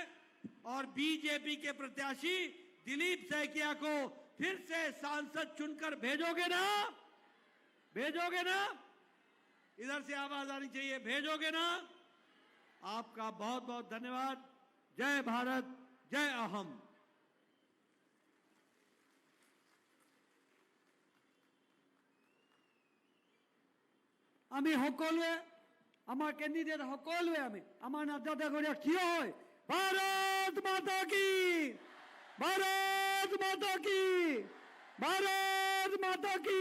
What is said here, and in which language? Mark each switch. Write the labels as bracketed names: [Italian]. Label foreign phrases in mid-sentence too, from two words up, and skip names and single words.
[Hindi] और बीजेपी के प्रत्याशी दिलीप सैकिया को फिर से सांसद चुनकर भेजोगे ना? भेजोगे ना? इधर से आवाज आनी चाहिए, भेजोगे ना? आपका बहुत बहुत धन्यवाद। जय भारत, जय अहम। [Assamese] আমি সকলোৱে আমাৰ কেণ্ডিডেট সকলোৱে আমাৰ নামজাদা কৰি থিয় হয়। [Hindi] भारत माता की, भारत माता की, भारत माता की।